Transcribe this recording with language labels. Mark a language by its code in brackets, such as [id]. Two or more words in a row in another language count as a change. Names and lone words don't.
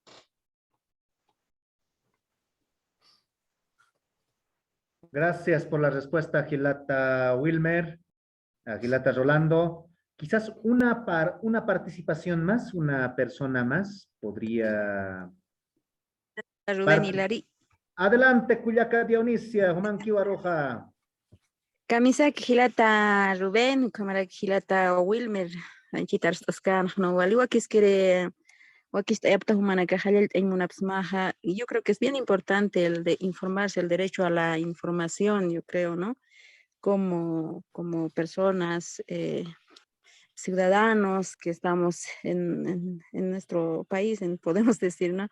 [es] Gracias por la respuesta, Gilata Wilmer, Gilata Rolando. Quizás una participación más, una persona más podría... Rubén Hilari. Adelante, [ay] Cuyaca Dionisia, Humankiwa Roja. Camisa Gilata Rubén, cámara Gilata Wilmer, Anchitar Toscan, [es] no Waliwa que quiere y yo creo que es bien importante el de informarse, el derecho a la información, yo creo, ¿no? Como personas, ciudadanos que estamos en nuestro país, podemos decir, ¿no?